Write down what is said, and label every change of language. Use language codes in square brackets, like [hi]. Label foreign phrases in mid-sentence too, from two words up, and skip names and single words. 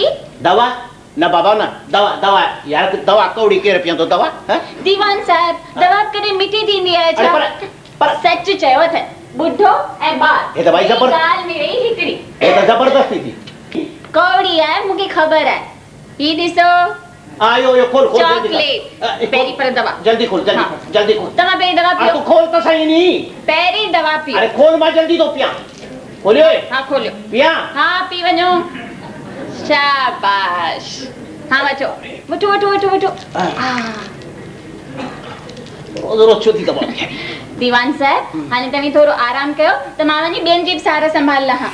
[sd] दवा न बाबा न दवा दवा यार दवा कौड़ी केरु पीअंदो दवा दीवान साहब दवा कॾहिं मिठी थींदी आहे छा पर सच चयो अथनि ॿुढो ऐं ॿार हे त भाई ज़बर ॻाल्हि में रही हिकिड़ी हे त ज़बरदस्ती थी कौड़ी आहे मूंखे ख़बर आहे ही ॾिसो आयो यो खोल खोल चॉकलेट पहिरीं पर दवा जल्दी खोल जल्दी हाँ। खोल जल्दी खोल तव्हां पहिरीं दवा अरे पियो [hi] तू खोल तो सही नहीं [sd] पहिरीं दवा पियो अरे खोल मां जल्दी तो पिया खोलियो हा खोलियो पिया हा पी वञो शाबाश हा वठो वठो वठो वठो वठो रोज छो थी दवा दीवान साहब हाणे तव्हां थोरो आराम कयो त मां वञी ॿियनि जी बि सार संभाल लहां